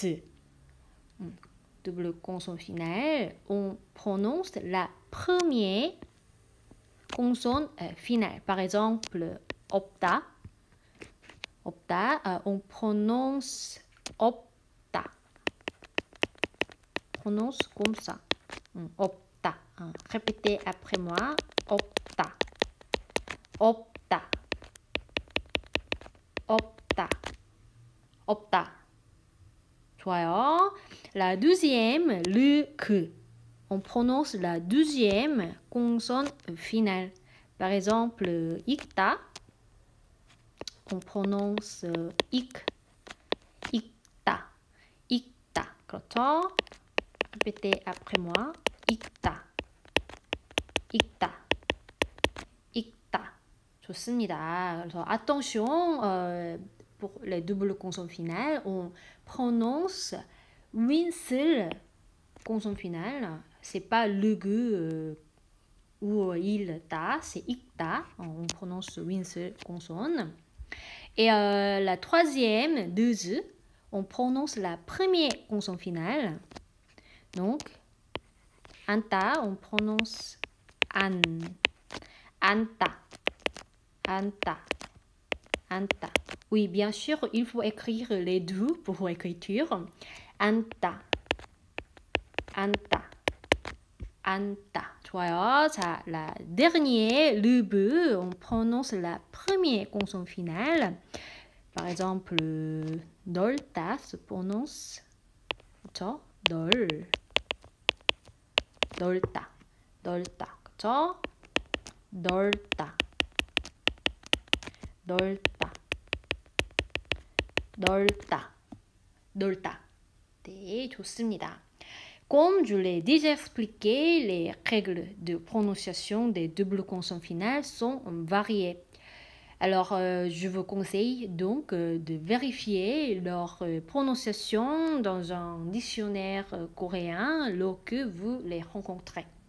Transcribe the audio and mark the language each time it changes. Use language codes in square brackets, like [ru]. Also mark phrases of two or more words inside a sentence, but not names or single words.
[fr] Double consonne finale, on prononce la première consonne finale. Par exemple, [ko] 없다. 없다, [fr] on prononce 없다. Prononce comme ça. 없다. Répétez après moi. [ko] 없다. 없다. 없다. 없다. 좋아요. [fr] La deuxième, le que. On prononce la deuxième consonne finale. Par exemple, 읽다. On prononce ik. [ko] 읽다. 읽다. 그렇죠? [fr] Répétez après moi. [ko] 읽다. 읽다. 읽다. 좋습니다. [fr] 그래서 attention, pour les doubles consonnes finales, on prononce une seule consonne finale. C'est pas le gue ou il ta, c'est ikta. On prononce une seule consonne. Et la troisième, deux, on prononce la première consonne finale. Donc, anta, on prononce an. Anta. Anta. Anta. Oui, bien sûr, il faut écrire les deux pour l'écriture. Anta. Anta. Anta. [ko] 좋아요. 자, [fr] la dernière, le be, on prononce la première consonne finale. Par exemple, 넓다 se prononce 그렇죠? [ko] 넓다. 넓다. 그렇죠? 넓다. 넓다. 넓다. 넓다. 네, 좋습니다. [fr] Comme je l'ai déjà expliqué, les règles de prononciation des doubles consonnes finales sont variées. Alors, je vous conseille donc de vérifier leur prononciation dans un dictionnaire coréen lorsque vous les rencontrez.